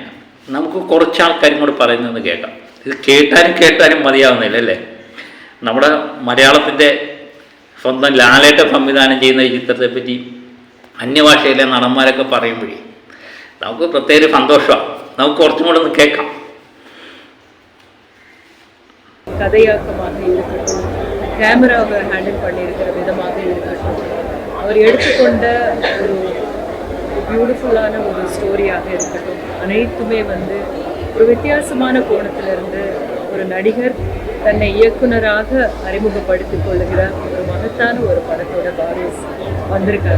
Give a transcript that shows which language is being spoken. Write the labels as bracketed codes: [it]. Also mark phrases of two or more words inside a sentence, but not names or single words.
[ml] നമുക്ക് കുറച്ച് ആൾക്കാരും കൂടെ പറയുന്നത് കേൾക്കാം. ഇത് കേട്ടാലും മതിയാവുന്നില്ല അല്ലേ? നമ്മുടെ മലയാളത്തിൻ്റെ സ്വന്തം ലാലേട്ട സംവിധാനം ചെയ്യുന്ന ഈ ചിത്രത്തെപ്പറ്റി അന്യഭാഷയിലെ നടന്മാരൊക്കെ പറയുമ്പോഴേ നമുക്ക് പ്രത്യേക സന്തോഷമാണ്. നമുക്ക് കുറച്ചും കൂടെ ഒന്ന് കേൾക്കാം. [ta] கதையாக்கமாக இருக்கட்டும், கேமராவை ஹேண்டில் பண்ணியிருக்கிற விதமாக இருக்கட்டும், அவர் எடுத்துக்கொண்ட ஒரு பியூட்டிஃபுல்லான ஒரு ஸ்டோரியாக இருக்கட்டும், அனைத்துமே வந்து ஒரு வித்தியாசமான கோணத்திலிருந்து ஒரு நடிகர் தன்னை இயக்குனராக அறிமுகப்படுத்திக் கொள்ளுகிற ஒரு மகத்தான ஒரு படத்தோட வாரிஸ் வந்திருக்காரு.